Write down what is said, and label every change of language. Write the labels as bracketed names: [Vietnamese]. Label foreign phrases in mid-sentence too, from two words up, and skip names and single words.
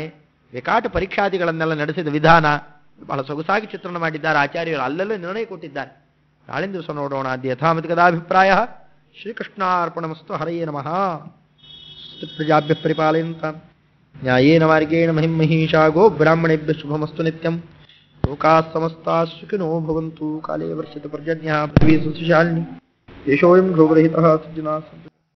[Kannada] ವಿಕಾಟ ಪರೀಕ್ಷಾದಿಗಳನ್ನೆಲ್ಲ ನಡೆಸಿದ ವಿಧಾನ ಬಹಳ ಸೊಗಸಾಗಿ ಚಿತ್ರಣ ಮಾಡಿದ್ದಾರೆ ಆಚಾರ್ಯರು, ಅಲ್ಲೆಲ್ಲ ನಿರ್ಣಯ ಕೊಟ್ಟಿದ್ದಾರೆ. ನಾಳಿನ ದಿವಸ ನೋಡೋಣ. [Sanskrit] ಅದ್ಯ ಯಥಾಮತಿ ಕದಾಭಿಪ್ರಾಯ. ಶ್ರೀಕೃಷ್ಣಾರ್ಪಣಮಸ್ತು. ಹರಯೇ ನಮಃ. ಪ್ರಜಾಭ್ಯ ಪರಿಪಾಲಯಂತ ನ್ಯಾಯೇನ ಮಾರ್ಗೇಣ ಮಹಿಂ ಮಹಿಷಾ ಗೋ ಬ್ರಾಹ್ಮಣೇಭ್ಯ ಶುಭಮಸ್ತು ನಿತ್ಯಂ. ಲೋಕಾಃ ಸಮಸ್ತಾಃ ಸುಖಿನೋ ಭವಂತು. ಕಾಲೇ ವರ್ಷತು ಪರ್ಜನ್ಯಃ ಪೃಥ್ವೀ ಸುಶಾಲಿನಿ. ದೇಶೋऽयं ಧ್ರುವರಹಿತಃ ಸಜ್ಜನಾಃ ಸಂತು.